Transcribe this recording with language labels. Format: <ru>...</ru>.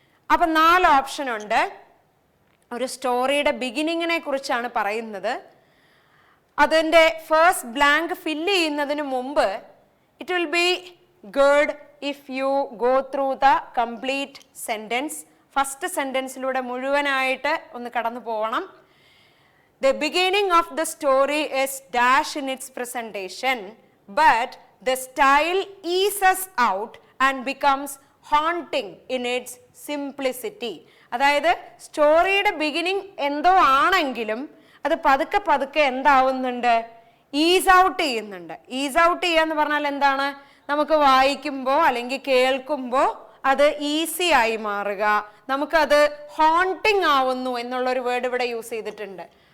<ml>അപ്പൊ 4 ഓപ്ഷൻ ഉണ്ട്. ഒരു സ്റ്റോറിയുടെ ബിഗിനിങ്ങിനെ കുറിച്ചാണ് പറയുന്നത്. അതിൻ്റെ ഫസ്റ്റ് ബ്ലാങ്ക് ഫില്ല് ചെയ്യുന്നതിന് മുമ്പ്</ml> <en>It will be good if you go through the complete sentence.</en> <ml>First സെൻറ്റൻസിലൂടെ മുഴുവനായിട്ട് ഒന്ന് കടന്നു പോകണം.</ml> <en>The beginning of the story is dash in its presentation, but the style eases out and becomes haunting in its simplicity.</en> <ml>അതായത് സ്റ്റോറിയുടെ beginning എന്തോ ആണെങ്കിലും അത് പതുക്കെ പതുക്കെ എന്താവുന്നുണ്ട്? ഈസ് ഔട്ട് ചെയ്യുന്നുണ്ട്. ഈസ് ഔട്ട് ചെയ്യുക എന്ന് പറഞ്ഞാൽ എന്താണ്? നമുക്ക് വായിക്കുമ്പോൾ അല്ലെങ്കിൽ കേൾക്കുമ്പോൾ അത് ഈസി ആയി മാറുക, നമുക്കത് ഹോണ്ടിങ് ആവുന്നു എന്നുള്ളൊരു വേർഡ് ഇവിടെ യൂസ് ചെയ്തിട്ടുണ്ട്.</ml>